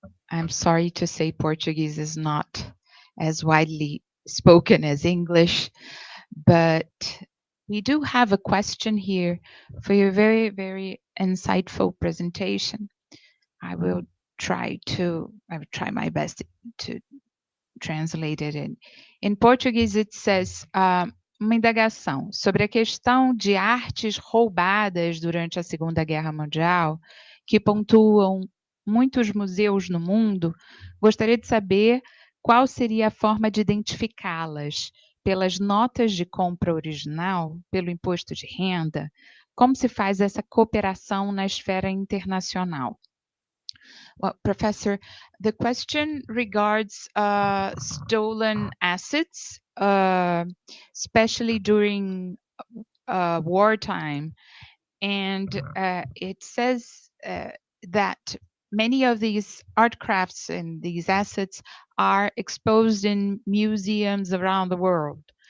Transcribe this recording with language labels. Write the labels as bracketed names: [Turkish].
[English] I'm sorry to say Portuguese is not as widely spoken as English, but we do have a question here for your very, very insightful presentation. I will try my best to translate it in Portuguese. It says, [Portuguese] uma indagação sobre a questão de artes roubadas durante a Segunda Guerra Mundial, que pontuam muitos museus no mundo. Gostaria de saber qual seria a forma de identificá-las, pelas notas de compra original, pelo imposto de renda? Como se faz essa cooperação na esfera internacional? [English] Well, Professor, the question regards stolen assets, especially during wartime. And it says that many of these art crafts and these assets are exposed in museums around the world.